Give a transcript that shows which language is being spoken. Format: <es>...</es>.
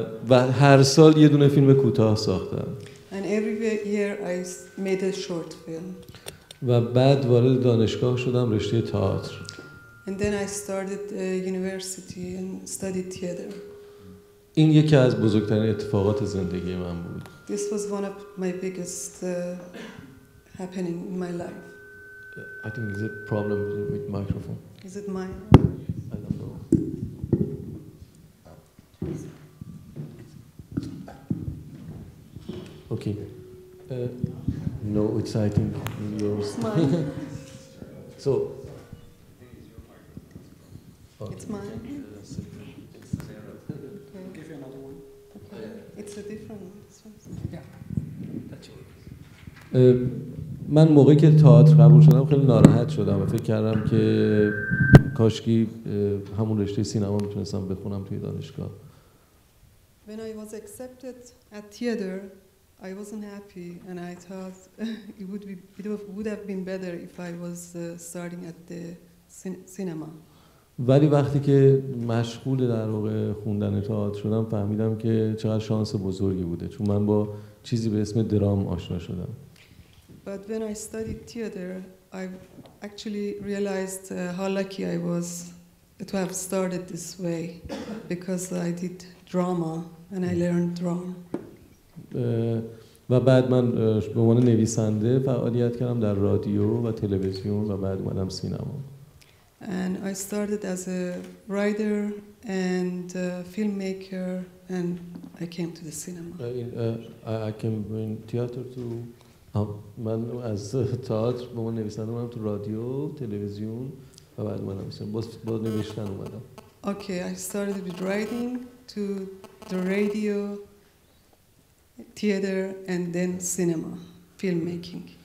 <fa>و هر سال یه دونه فیلم کوتاه ساختم.</fa> <en>And every year I made a short film.</en> <fa>و بعد وارد دانشگاه شدم، رشته تئاتر.</fa> <en>And then I started university and studied theater.</en> <fa>این یکی از بزرگترین اتفاقات زندگی من بود.</fa> <en>This was one of my biggest happening in my life. I think there's a problem with microphone. Is it mine? I don't know. Okay. No, it's I think yours. It's mine. So. It's mine. Okay. Give you another one. Okay. It's a different one. Yeah. That's</en> <fa>من موقعی که تئاتر قبول شدم خیلی ناراحت شدم و فکر کردم که کاشکی همون رشته سینما میتونستم بخونم توی دانشگاه.</fa> <en>When I was accepted at theater, I wasn't happy, and I thought it would have been better if I was starting at the cinema.</en> <fa>ولی وقتی که مشغول در واقع خوندن تئاتر شدم فهمیدم که چقدر شانس بزرگی بوده، چون من با چیزی به اسم درام آشنا شدم.</fa> <en>But when I studied theater, I actually realized how lucky I was to have started this way, because I did drama and I learned drama.</en> <fa>و بعد من به عنوان نویسنده فعالیت کردم در رادیو و تلویزیون و بعد اومدم سینما.</fa> <en>And I started as a writer and filmmaker, and I came to the cinema. I came in theater to</en> <fa>من از تئاتر به عنوان نویسنده اومدم تو رادیو، تلویزیون و بعد اومدم سینما. با نوشتن اومدم.</fa> <en>Okay, I started with writing to the radio, theater, and then cinema, filmmaking.</en>